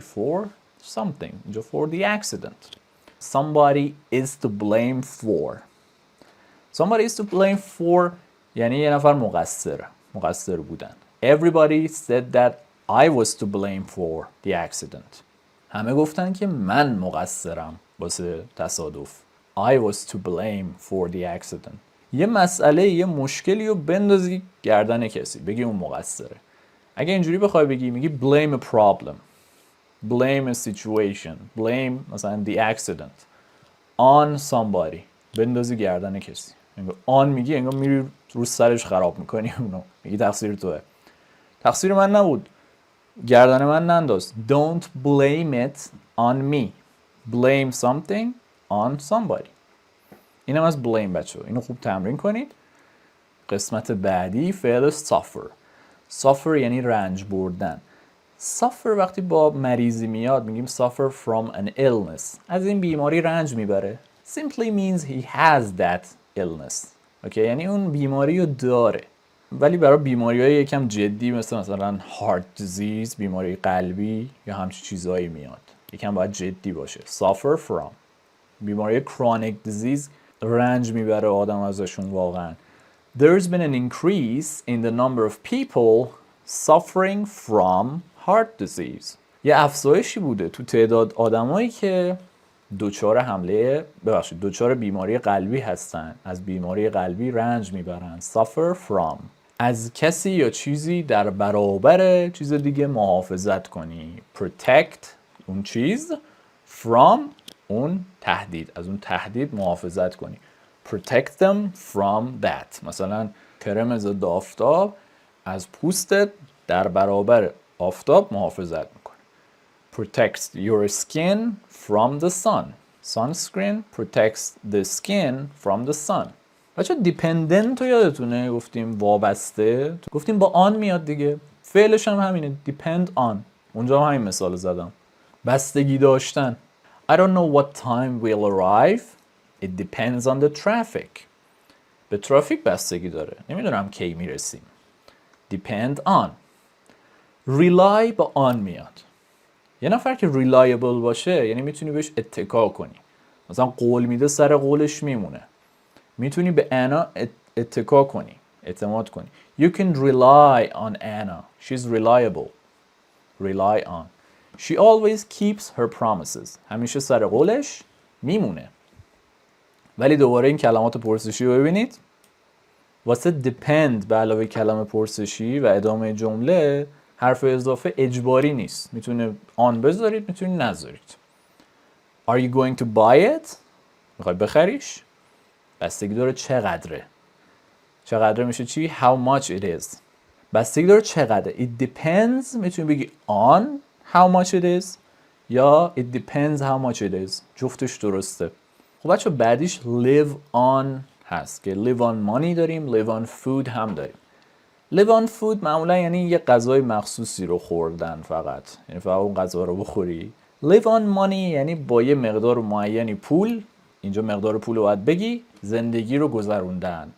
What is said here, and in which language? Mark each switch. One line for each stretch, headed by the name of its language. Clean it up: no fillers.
English: For something. اینجا for the accident. Somebody is to blame for. Somebody is to blame for
Persian: یعنی یه نفر مقصر بودن.
English: Everybody said that I was to blame for the accident.
Persian: همه گفتن که من مقصرم واسه تصادف.
English: I was to blame for the accident.
Persian: یه مسئله، یه مشکلی رو بندازی گردن کسی. بگی اون مقصره. اگه اینجوری بخوای بگی میگی blame a problem.
English: Blame a situation. Blame مثلا the accident. On somebody.
Persian: بندازی گردن کسی. on میگی انگار میری رو سرش خراب میکنی اونو. میگی تقصیر توه. تقصیر من نبود. گردن من ننداز.
English: Don't blame it on me. Blame something on somebody.
Persian: اینم از blame بچه. اینو خوب تمرین کنید. قسمت بعدی فعل suffer. Suffer یعنی رنج بردن. Suffer وقتی با مریضی میاد میگیم
English: suffer from an illness.
Persian: از این بیماری رنج میبره.
English: Simply means he has that illness.
Persian: اوکی یعنی اون بیماری رو داره. ولی برای بیماری‌های یکم جدی مثلا heart disease، بیماری قلبی یا همچین چیزایی میاد. یکم باید جدی باشه. Suffer from. بیماری chronic disease رنج میبره آدم ازشون واقعا.
English: There's been an increase in the number of people suffering from heart disease.
Persian: یه افزایشی بوده تو تعداد آدمایی که دچار بیماری قلبی هستن، از بیماری قلبی رنج میبرن. suffer from، از کسی یا چیزی در برابر چیز دیگه محافظت کنی. protect، اون چیز. from، اون تهدید، از اون تهدید محافظت کنی.
English: protect them from that.
Persian: مثلا کرم ضد آفتاب از پوستت در برابر آفتاب محافظت میکنه.
English: protects your skin from the sun. sunscreen protects the skin from the sun.
Persian: بچه دیپندنت رو یادتونه گفتیم وابسته، گفتیم با آن میاد دیگه، فعلش هم همینه، depend on. اونجا هم همین مثال زدم. بستگی داشتن.
English: I don't know what time we'll arrive. It depends on the traffic.
Persian: به ترافیک بستگی داره، نمیدونم کی میرسیم.
English: depend on.
Persian: rely با آن میاد. یه نفر که reliable باشه یعنی میتونی بهش اتکا کنی، مثلا قول میده سر قولش میمونه، میتونی به انا اتکا کنی، اعتماد کنی.
English: You can rely on Anna. She's reliable. Rely on. She always keeps her promises.
Persian: همیشه سر قولش میمونه. ولی دوباره این کلمات پرسشی رو ببینید. واسه depend به علاوه کلمه پرسشی و ادامه جمله حرف اضافه اجباری نیست. میتونه آن بذارید، میتونید نذارید.
English: Are you going to buy it؟
Persian: میخوای بخریش؟ بستگی داره چقدره. چقدره میشه چی؟
English: How much it is.
Persian: بستگی داره چقدره.
English: It depends
Persian: میتونی بگی
English: on how much it is یا it depends how much it is.
Persian: جفتش درسته. خب بچه بعدیش live on هست که live on money داریم، live on food هم داریم. live on food معمولا یعنی یه غذای مخصوصی رو خوردن فقط، یعنی فقط اون غذا رو بخوری. live on money یعنی با یه مقدار معینی پول، اینجا مقدار پول رو باید بگی، زندگی رو گذروندن.